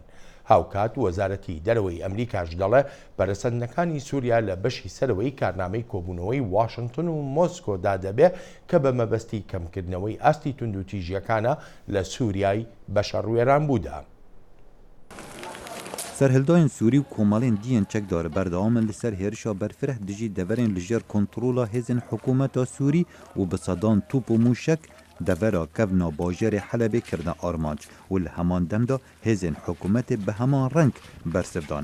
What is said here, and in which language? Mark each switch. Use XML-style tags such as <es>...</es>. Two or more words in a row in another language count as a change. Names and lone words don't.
<ckb>هاوکات وەزارەتی دەرەوەی ئەمریکاش دەڵێ بەرەسەندەکانی سووریا لە بەشی سەرەوەی کارنامەی کۆبوونەوەی واشنگتن و مۆسکۆدا دەبێ کە بە مەبەستی کەمکردنەوەی ئاستی تونند و تیژیەکانە لە سووریای بەشەڕوێران بوودا.</ckb> <ku>سەرهێلدایên Sûrî û komalên diyên çekdarî berdewam in li ser hêrişa berfireh dijî deverên li jêr kontrola hêzên hikûmeta Sûrî û bi sedan tûp û mûşek devera kevna bajarê Helebê kirine armanc û li heman dem da hêzên hikûmetê bi heman reng bersivdan.</ku>